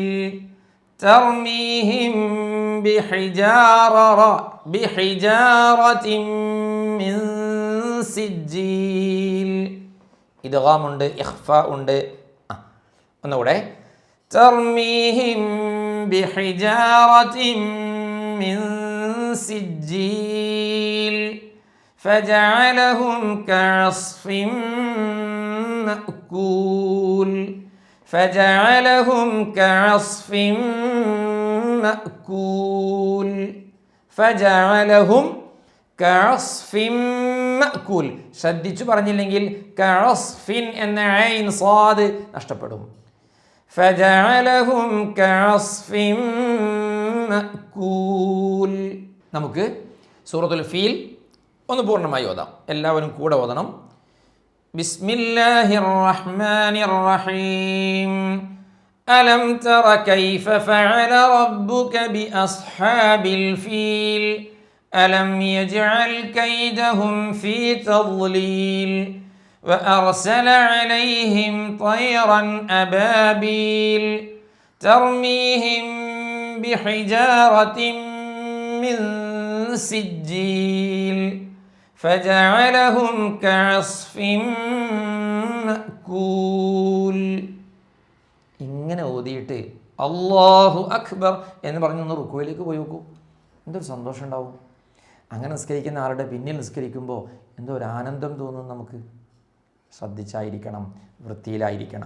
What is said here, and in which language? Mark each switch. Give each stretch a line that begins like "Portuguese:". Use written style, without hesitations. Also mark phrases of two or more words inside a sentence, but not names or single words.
Arabic: ترميهم بحجارة من سجيل.
Malayalam: ഇദ്ഗാം ഉണ്ട്, ഇഖ്ഫാ ഉണ്ട്. ഒന്നുകൂടെ.
Arabic: ترميهم بحجارة من سجيل فجعلهم كعصف مأكول. فجعلهم كعصف مأكول. فجعلهم كعصف مأكول.
Malayalam: ശ്രദ്ധിച്ചു പറഞ്ഞില്ലെങ്കിൽ കഅസ്ഫിൻ എന്ന ഐൻ സാദ് നഷ്ടപ്പെടും.
Arabic: فجعلهم كعصف مأكول.
Malayalam: നമുക്ക് സൂറത്തുൽ ഫീൽ ഒന്ന് പൂർണ്ണമായി ഓതാം. എല്ലാവരും കൂടെ ഓതണം.
Arabic: بسم الله الرحمن الرحيم. ألم تر كيف فعل ربك بأصحاب الفيل. ألم يجعل كيدهم في تضليل وأرسل عليهم طيرا أبابيل ترميهم بحجارة من سجيل فجعلهم كعصف مأكول.
Malayalam: ഇങ്ങനെ ഓതിയിട്ട്
Arabic: الله أكبر
Malayalam: എന്ന് പറഞ്ഞൊന്ന് റുക്കുവിലേക്ക് പോയി നോക്കൂ. എന്തൊരു സന്തോഷം ഉണ്ടാവും. അങ്ങനെ നിസ്കരിക്കുന്ന ആളുടെ പിന്നിൽ നിസ്കരിക്കുമ്പോൾ എന്തോ ഒരു ആനന്ദം തോന്നും നമുക്ക്. ശ്രദ്ധിച്ചായിരിക്കണം, വൃത്തിയിലായിരിക്കണം.